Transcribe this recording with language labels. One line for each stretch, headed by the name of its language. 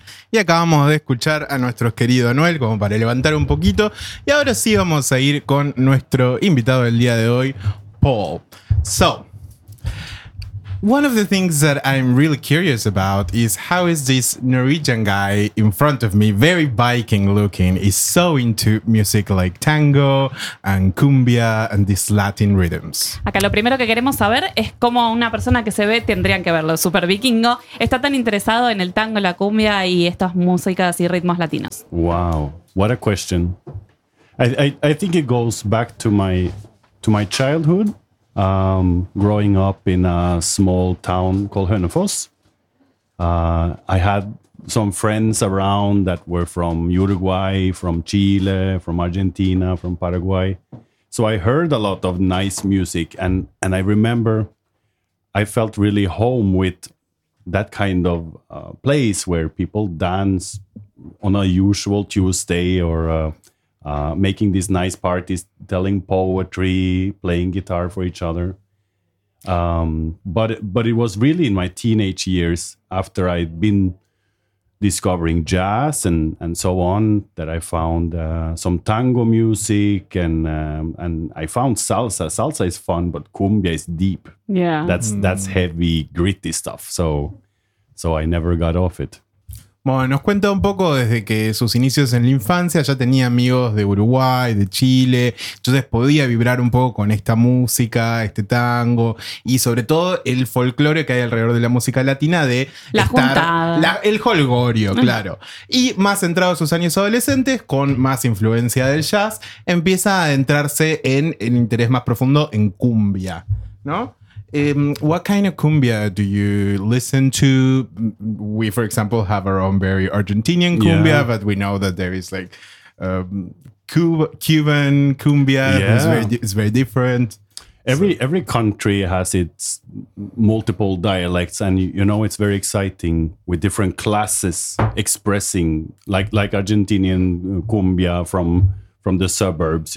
Spanish: Y acabamos de escuchar a nuestro querido Anuel como para levantar un poquito. Y ahora sí vamos a ir con nuestro invitado del día de hoy, Paul.
English: So, one of the things that I'm really curious about is how is this Norwegian guy in front of me, very Viking looking, is so into music like tango and cumbia and these Latin rhythms.
Spanish: Acá lo primero que queremos saber es cómo una persona que se ve, tendrían que verlo, super vikingo, está tan interesado en el tango, la cumbia y estas músicas y ritmos latinos.
English: Wow, what a question. I think it goes back to my childhood. Growing up in a small town called Hønefoss, I had some friends around that were from Uruguay, from Chile, from Argentina, from Paraguay. So I heard a lot of nice music, and I remember I felt really home with that kind of place where people dance on a usual Tuesday or making these nice parties, telling poetry, playing guitar for each other. But it was really in my teenage years, after I'd been discovering jazz and so on, that I found some tango music and I found salsa. Salsa is fun, but cumbia is deep. Yeah, that's heavy, gritty stuff. So I never got off it.
Spanish: Bueno, nos cuenta un poco desde que sus inicios en la infancia ya tenía amigos de Uruguay, de Chile, entonces podía vibrar un poco con esta música, este tango y sobre todo el folclore que hay alrededor de la música latina de la estar, juntada. El jolgorio, claro. Y más centrado en sus años adolescentes, con más influencia del jazz, empieza a adentrarse en el interés más profundo en cumbia, ¿no?
English: What kind of cumbia do you listen to? We, for example, have our own very Argentinian cumbia, yeah. But we know that there is like Cuban cumbia. Yeah. It's very different. Every country has its multiple dialects, and you know it's very exciting with different classes expressing, like Argentinian cumbia from the suburbs.